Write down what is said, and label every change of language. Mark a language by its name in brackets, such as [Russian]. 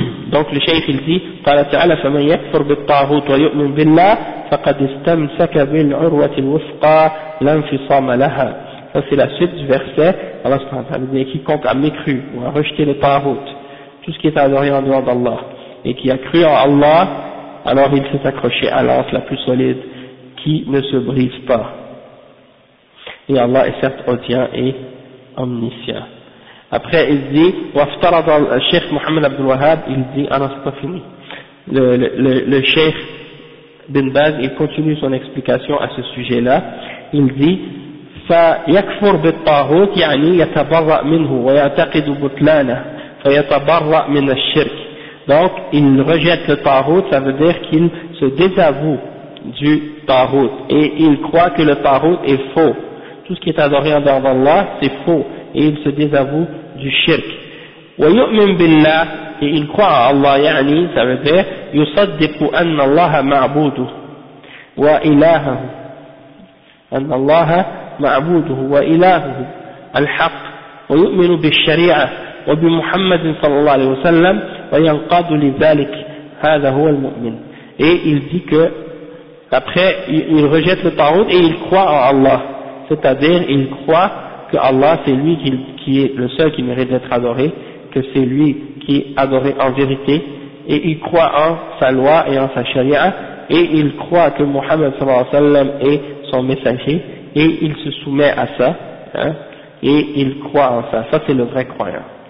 [French] Donc le cheikh il dit [Arabic] قال تعالى فمن يكفر بالطاغوت ويؤمن بالله فقد استمسك بالعروة الوثقى لا انفصام لها. [French] Ça c'est la suite du verset. Allah subhanahu wa ta'ala dit quiconque a mécru ou a rejeté le tahout, tout ce qui est adoré en dehors d'Allah, et qui a cru en Allah, alors il s'est accroché à l'anse la plus solide qui ne se brise pas. Et Allah est certes audient et omniscient. Après il dit [Arabic] وافترض الشيخ محمد عبد الوهاب, [French] il dit ah non c'est pas fini. Le cheikh Ibn Baz il continue son explication à ce sujet-là. Il dit [Arabic] فيكفر بالطاغوت يعني يتبرأ منه ويعتقد بطلانه فيتبرأ من الشرك. [French] Donc il rejette le tahout, ça veut dire qu'il se désavoue du tahout et il croit que le tahout est faux. Tout ce qui est adoré en dehors d'Allah c'est faux et il se désavoue du shirk. [Arabic] ويؤمن بالله, [French] et il croit à Allah, [Arabic] يعني [French] ça veut dire [Arabic] يصدق أن الله معبوده وإلهه أن الله معبوده وإلهه الحق ويؤمن بالشريعة وبمحمد صلى الله عليه وسلم وينقاد لذلك هذا هو المؤمن. [French] Et il dit que après il rejette le tahout et il croit en Allah, c'est-à-dire il croit que Allah c'est lui qui est le seul qui mérite d'être adoré, que c'est lui qui est adoré en vérité, et il croit en sa loi et en sa charia, et il croit que Muhammad sallallahu alayhi wa sallam est son messager, et il se soumet à ça, hein, et il croit en ça. Ça c'est le vrai croyant.